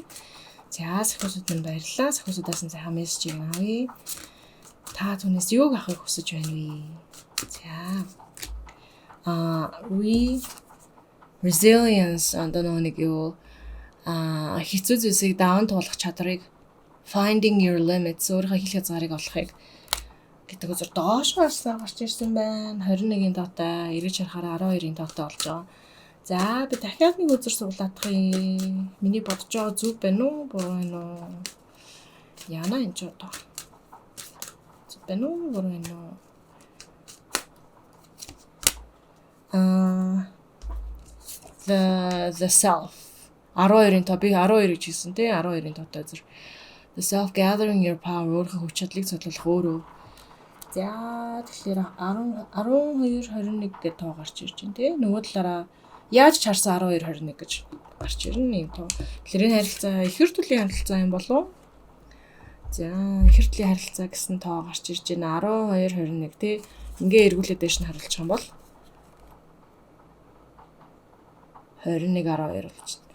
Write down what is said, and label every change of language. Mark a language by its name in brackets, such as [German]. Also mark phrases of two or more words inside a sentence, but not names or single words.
[Mongolian] За сахиусууд минь баярлалаа. Сахиусуудаас нь сайхан мессежийг авъя. Та түүнээс юу авахыг хүсэж байна вэ? За resilience одоо нэг юу хэцүү зүйлсийг даун туулах чадрыг [English] finding your limits [Mongolian] өөрийнхөө хил хязгаарыг олохыг гэдэг үзэр доош гарч ирсэн байна. 21-ийн тоотой, эргэж харахаар 12-ийн тоотой болж байгаа. За би дахиад нэг үзэр суулгаадах юм. Миний бодож байгаа зүг байна уу? Буруу байна уу? Яна энэ ч одоо. Зүг байна уу? Буруу байна уу? [English] The self [Mongolian] 12-ийн тоо би 12 гэж хэлсэн тий 12-ийн тоотой зөв [English] the self gathering your power [Mongolian] өөрийнхөө хүч чадлыг цуглуулах өөрөө. За тэгэхээр 12 21 гэдэг тоо гарч ирж байна тий нөгөө талаараа яаж чарсан 12 21 гэж гарч ирнэ юм тоо. Тэгэхээр энэ харилцаа ихэр төлийн харилцаа юм болов уу? За ихэр төлийн харилцаа гэсэн тоо гарч ирж байна 12 21 тий ингээ эргүүлээд дэш нь харуулчих юм бол 21-12 болж байна.